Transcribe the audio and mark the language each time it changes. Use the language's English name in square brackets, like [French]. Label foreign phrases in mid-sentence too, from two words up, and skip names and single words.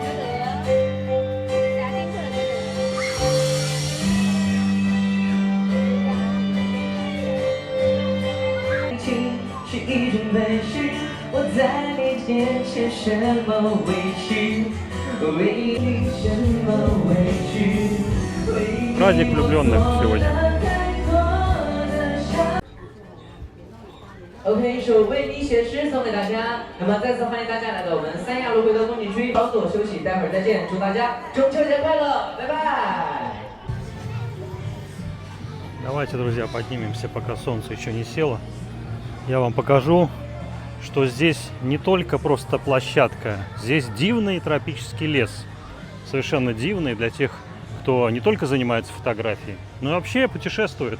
[Chinese] 情是一种委屈，我在你面前什么委屈？为你什么委屈？ [Russian] Праздник влюбленных сегодня. [Chinese] OK， 一首为你写诗送给大家。那么再次欢迎大家来到我们三亚路回头风景区，稍作休息，待会儿再见。祝大家中秋节快乐，拜拜。 [Russian] Давайте, друзья, поднимемся, пока солнце еще не село. Я вам покажу, что здесь не только просто площадка, здесь дивный тропический лес. Совершенно дивный для тех, кто не только занимается фотографией, но и вообще путешествует.